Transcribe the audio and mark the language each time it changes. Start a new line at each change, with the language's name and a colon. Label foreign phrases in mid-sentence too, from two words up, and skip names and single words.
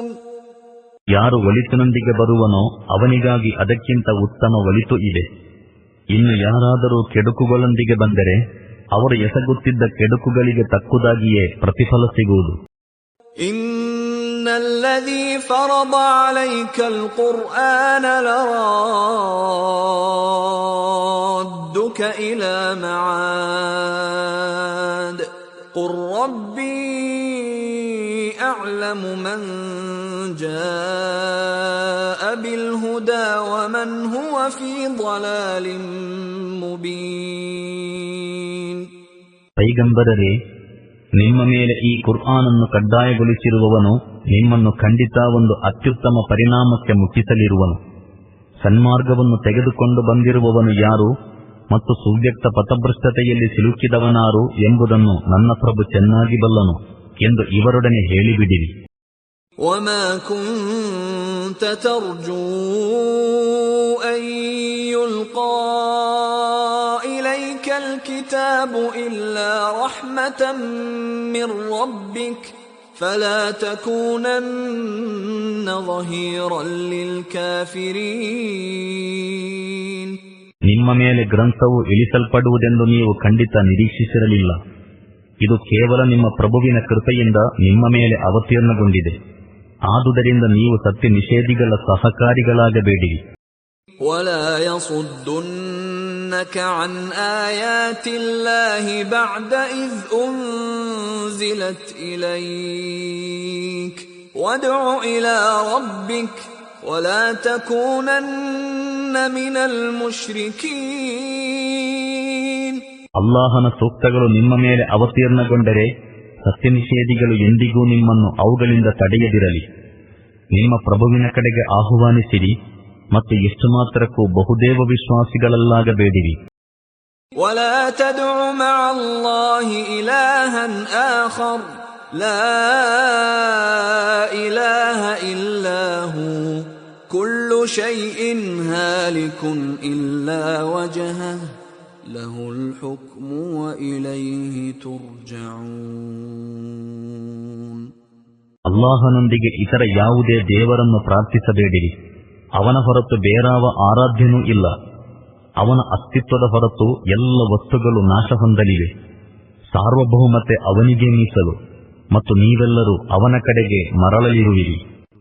Kannada: ಯಾರು ಒಳಿತಿನೊಂದಿಗೆ ಬರುವನೋ ಅವನಿಗಾಗಿ ಅದಕ್ಕಿಂತ ಉತ್ತಮ ಒಳಿತು ಇದೆ. ಇನ್ನು ಯಾರಾದರೂ ಕೆಡುಕುಗಳೊಂದಿಗೆ ಬಂದರೆ ಅವರು ಎಸಗುತ್ತಿದ್ದ ಕೆಡುಕುಗಳಿಗೆ ತಕ್ಕುದಾಗಿಯೇ ಪ್ರತಿಫಲ ಸಿಗುವುದು.
Arabic: إن الذي فرض عليك القرآن لرادك إلى معاد قل ربي أعلم من جاء بالهدى ومن هو في ضلال مبين.
Kannada: ಪೈಗಂಬರರೇ, ನಿಮ್ಮ ಮೇಲೆ ಈ ಕುರ್ಆನನ್ನು ಕಡ್ಡಾಯಗೊಳಿಸಿರುವವನು ನಿಮ್ಮನ್ನು ಖಂಡಿತ ಒಂದು ಅತ್ಯುತ್ತಮ ಪರಿಣಾಮಕ್ಕೆ ಮುಟ್ಟಿಸಲಿರುವನು. ಸನ್ಮಾರ್ಗವನ್ನು ತೆಗೆದುಕೊಂಡು ಬಂದಿರುವವನು ಯಾರು ಮತ್ತು ಸುವ್ಯಕ್ತ ಪಥಭ್ರಷ್ಟತೆಯಲ್ಲಿ ಸಿಲುಕಿದವನಾರು ಎಂಬುದನ್ನು ನನ್ನ ಪ್ರಭು ಚೆನ್ನಾಗಿ ಬಲ್ಲನು ಎಂದು ಇವರೊಡನೆ ಹೇಳಿಬಿಡಿರಿ.
Arabic: وما كنت ترجو أن يلقى إليك الكتاب إلا رحمة من ربك فلا تكونن ظهيرا للكافرين.
Kannada: ನಿಮ್ಮ ಮೇಲೆ ಗ್ರಂಥವು ಇಳಿಸಲ್ಪಡುವುದೆಂದು ನೀವು ಖಂಡಿತ ನಿರೀಕ್ಷಿಸಿರಲಿಲ್ಲ. ಇದು ಕೇವಲ ನಿಮ್ಮ ಪ್ರಭುವಿನ ಕೃಪೆಯಿಂದ ನಿಮ್ಮ ಮೇಲೆ ಅವತೀರ್ಣಗೊಂಡಿದೆ. ಆದುದರಿಂದ ನೀವು ಸತ್ಯ ನಿಷೇಧಿಗಳ ಸಹಕಾರಿಗಳಾಗಬೇಡಿರಿ.
Arabic: ولا يصدنك عن آيات الله بعد إذ أنزلت إليك وادع إلى ربك ولا تكونن من المشركين.
Kannada: ಅಲ್ಲಾಹನ ಸೂಕ್ತಗಳು ನಿಮ್ಮ ಮೇಲೆ ಅವತೀರ್ಣಗೊಂಡರೆ ಸತ್ಯ ನಿಷೇಧಿಗಳು ಎಂದಿಗೂ ನಿಮ್ಮನ್ನು ಅವುಗಳಿಂದ ತಡೆಯದಿರಲಿ. ನಿಮ್ಮ ಪ್ರಭುವಿನ ಕಡೆಗೆ ಆಹ್ವಾನಿಸಿರಿ ಮತ್ತು ಎಷ್ಟು ಮಾತ್ರಕ್ಕೂ ಬಹುದೇವ ವಿಶ್ವಾಸಿಗಳಲ್ಲಾಗಬೇಡಿರಿ.
Arabic: ولا تدع مع الله إلها آخر لا إله إلا هو كل شيء هالك إلا وجهه له الحكم وإليه ترجعون.
Kannada: ಅಲ್ಲಾಹನೊಂದಿಗೆ ಇತರ ಯಾವುದೇ ದೇವರನ್ನು ಪ್ರಾರ್ಥಿಸಬೇಡಿರಿ. ಅವನ ಹೊರತು ಬೇರಾವ ಆರಾಧ್ಯನೂ ಇಲ್ಲ. ಅವನ ಅಸ್ತಿತ್ವದ ಹೊರತು ಎಲ್ಲ ವಸ್ತುಗಳು ನಾಶ ಹೊಂದಲಿವೆ. ಸಾರ್ವಭೌಮತೆ ಅವನಿಗೆ ಮೀಸಲು ಮತ್ತು ನೀವೆಲ್ಲರೂ ಅವನ ಕಡೆಗೆ ಮರಳಲಿರುವಿರಿ.